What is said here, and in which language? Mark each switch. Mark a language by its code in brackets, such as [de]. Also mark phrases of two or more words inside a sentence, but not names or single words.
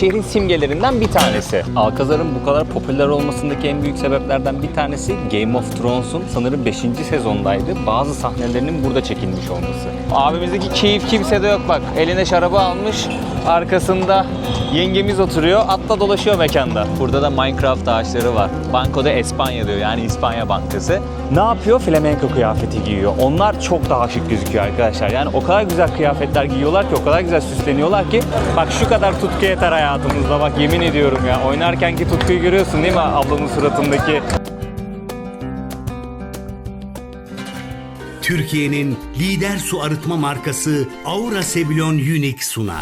[tr] Şehrin simgelerinden bir tanesi. Alcazar'ın bu kadar popüler olmasındaki en büyük sebeplerden bir tanesi Game of Thrones'un sanırım 5. sezondaydı. Bazı sahnelerinin burada çekilmiş olması. Abimizdeki keyif kimsede yok bak. Eline şarabı almış. Arkasında yengemiz oturuyor. Atla dolaşıyor mekanda. Burada da Minecraft ağaçları var. Banco de España diyor, yani İspanya Bankası. Ne yapıyor? Flamenco kıyafeti giyiyor. Onlar çok daha şık gözüküyor arkadaşlar. Yani o kadar güzel kıyafetler giyiyorlar ki, o kadar güzel süsleniyorlar ki. Bak şu kadar tutku yeter hayatımızda, bak yemin ediyorum ya. Oynarkenki tutkuyu görüyorsun değil mi ablamın suratındaki? Türkiye'nin lider su arıtma markası Aura Sebilon Unique sunar.